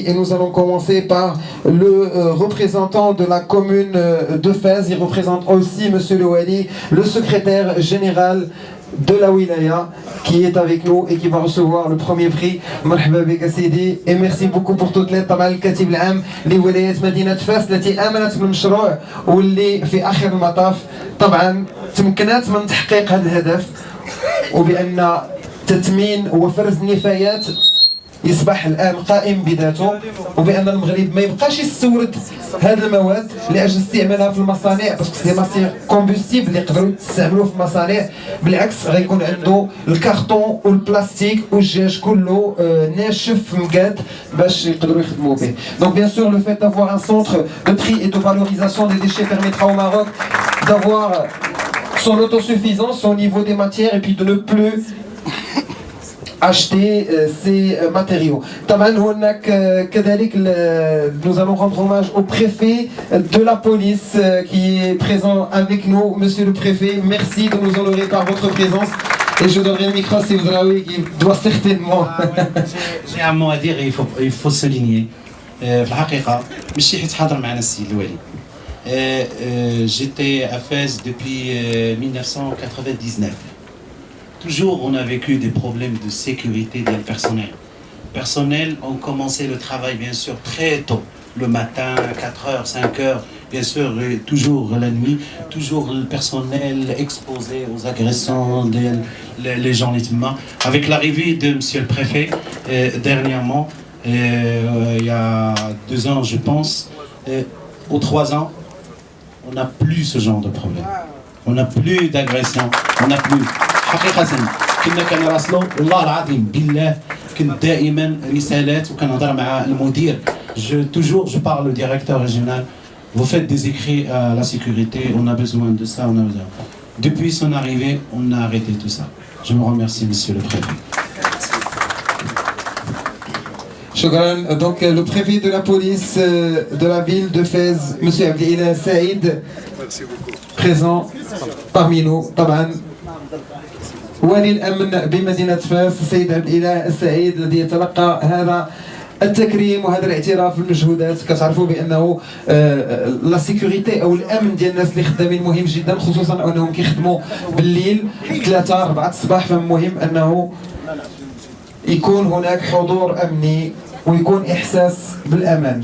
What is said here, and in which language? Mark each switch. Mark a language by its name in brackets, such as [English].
[French] Et nous allons commencer par le représentant de la commune de Fès. Il représente aussi monsieur le Wali, le secrétaire général de la Wilaya, qui est avec nous et qui va recevoir le premier prix. [Arabic] مرحبا بك سيدي [French] et merci beaucoup pour toute l'aide. [Arabic] طبعا الكاتب العام لولاية مدينة فاس التي آمنت بالمشروع واللي في آخر المطاف طبعا تمكنت من تحقيق هذا الهدف، وبأن تثمين وفرز النفايات يصبح الان قائم بذاته، وبان المغرب ما يبقاش يستورد هذه المواد لاجل استعمالها في المصانع [French] باسكو سي ماسير كومبوستيبل [Arabic] اللي يقدروا يستعملوه في المصانع. بالعكس غيكون عنده الكارطون والبلاستيك والدجاج كله ناشف مقاد باش يقدروا يخدموا به. [French] Donc bien sûr le fait d'avoir un centre de tri et de valorisation des déchets permettra au Maroc d'avoir son autosuffisance au niveau des matières et puis de ne plus acheter ces matériaux. Nous allons rendre hommage au préfet de la police qui est présent avec nous. Monsieur le préfet, merci de nous honorer par votre présence. Et je donnerai le micro à Sidi Bedraoui qui doit certainement... J'ai un mot à dire et il faut souligner. [Arabic] في الحقيقة ماشي حيت حاضر معنا السيد الوالي. [French] J'étais à Fès depuis 1999. Toujours, on a vécu des problèmes de sécurité des personnels. Personnels ont commencé le travail, bien sûr, très tôt, le matin, 4h, 5h, bien sûr, toujours la nuit, toujours le personnel exposé aux agressions, les gens les humains. Avec l'arrivée de monsieur le préfet, dernièrement, il y a 2 ans, je pense, ou 3 ans, on n'a plus ce genre de problème. On n'a plus d'agression, on n'a plus... [Arabic] حقيقة كنا كنراسلو والله العظيم بالله كنت دائما رسالات وكنهضر مع المدير. [French] Je parle au directeur régional. Vous faites des écrits à la sécurité, on a besoin de ça, on a besoin. Depuis son arrivée, on a arrêté tout ça. Je vous remercie, monsieur le préfet. [Arabic] Shukran. [French] Donc le préfet de la police de la ville de Fès, monsieur Abdelila Saïd, présent parmi nous. [Arabic] طبعا ولي الامن بمدينه فاس السيد عبد الاله السعيد الذي يتلقى هذا التكريم وهذا الاعتراف بالمجهودات. كتعرفوا بانه لا سيكوريتي او الامن ديال الناس اللي خدامين مهم جدا، خصوصا انهم كيخدموا بالليل 3 4 الصباح، فمهم انه يكون هناك حضور امني ويكون احساس بالامان.